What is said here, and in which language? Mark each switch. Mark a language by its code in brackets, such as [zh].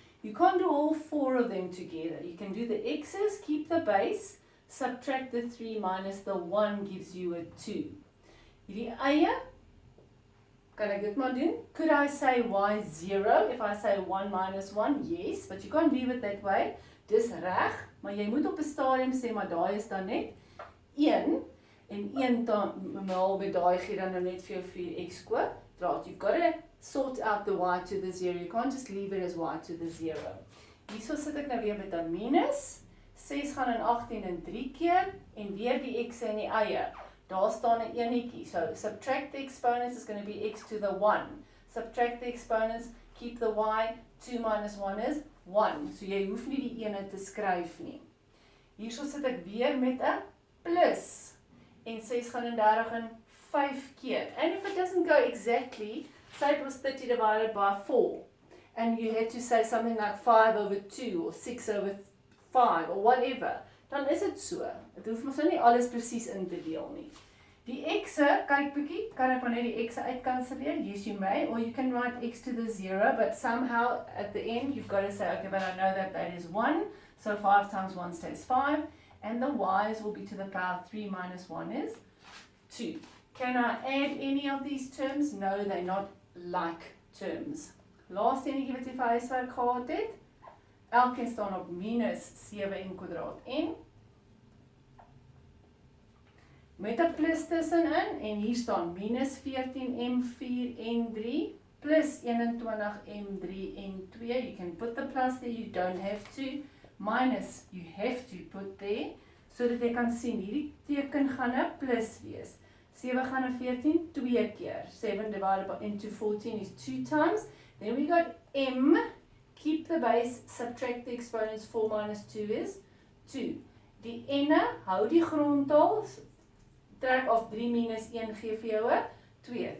[en] You can't do all 4 of them together. You can do the x's, keep the base, subtract the 3 minus the 1 gives you a 2. [af] Hierdie eie, kan ek dit maar doen? [en] Could I say y 0 if I say 1 minus 1? Yes, but you can't leave it that way. [af] Dis reg, maar jy moet op 'n stadium sê, maar daai is dan net 1, en 1 maal met daai gee dan nou net vir jou 4x kwadraat. [en] You've got to sort out the y to the 0. You can't just leave it as y to the 0. [af] Hierso sit ek nou weer met 'n minus. 6 gaan in 18 in 3 keer, en weer die x in die eie. Daar staan 'n enetjie. [en] So subtract the exponents is going to be x to the 1. Subtract the exponents, keep the y, 2 minus 1 is 1. [af] So jy hoef nie die ene te skryf nie. Hierso sit ek weer met 'n plus. En 6 gaan in 30 in 5 keer. [en] And if it doesn't go exactly, say it was 30 divided by 4. And you had to say something like 5 over 2 or 6 over 5 or whatever. [af] Dan is dit so. Dit hoef mos nou nie alles presies in te deel nie. Die x'e, kyk bietjie, kan ek maar net die x'e uitkanselleer? [en] Yes, you may, or you can write x to the 0, but somehow at the end you've got to say, okay, but I know that that is 1, so 5 times 1 stays 5, and the y's will be to the power 3 minus 1 is 2. Can I add any of these terms? No, they're not like terms. [af] Laaste enetjie wat jy vir huiswerk gehad het, elkeen staan op minus 7n kwadraat n. Met 'n plus tussenin, en hier staan minus 14m4n3 plus 21m3n2. [en] You can put the plus there, you don't have to. Minus, you have to put there, [af] so dat jy kan sien, hierdie teken gaan 'n plus wees. 7 gaan 'n 14 2 keer. [en] 7 divided by into 14 is 2 times. Then we got m keep the base, subtract the exponents. 4 minus 2 is 2. [af] Die ene, hou die grondtaal, trek af 3 minus 1 gee vir jou 'n 2.